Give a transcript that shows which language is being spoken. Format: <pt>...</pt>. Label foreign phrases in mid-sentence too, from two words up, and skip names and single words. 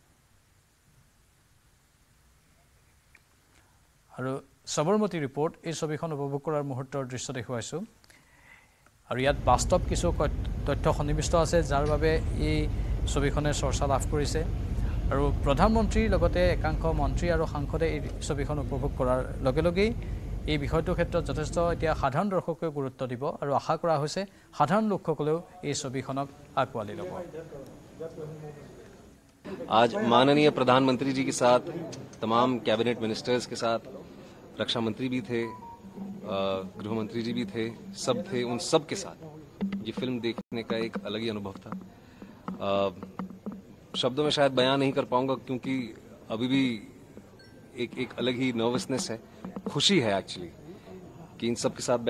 <as>আৰু সবৰমতী ৰিপৰ্ট এই ছবিখন উপভোগ কৰাৰ মুহূৰ্তৰ দৃশ্য দেখুৱাইছো আৰু ইয়াত বাস্তৱ কিছু তথ্য সন্নিবিষ্ট আছে যাৰ বাবে এই ছবিখনে চৰ্চা লাভ কৰিছে আৰু প্ৰধানমন্ত্ৰীৰ লগতে একাংশ মন্ত্ৰী আৰু সাংসদে এই ছবিখন উপভোগ কৰাৰ লগে লগেই এই বিষয়টোৰ ক্ষেত্ৰত যথেষ্ট এতিয়া সাধাৰণ দৰ্শকে গুৰুত্ব দিব আৰু আশা কৰা হৈছে সাধাৰণ লোকসকলেও এই ছবিখনক আকোৱালি ল'ব</as> <hi>आज माननीय प्रधानमंत्री जी के साथ तमाम</hi> <en>cabinet ministers</en> <hi>के साथ रक्षा मंत्री भी थे गृह मंत्री जी भी थे सब थे उन सब के साथ ये फिल्म देखने का एक अलग ही अनुभव था शब्दों में शायद बयान नहीं कर पाऊंगा क्योंकि अभी भी एक अलग ही नर्वसनेस है खुशी है एक्चुअली कि इन सब के साथ बैठ</hi>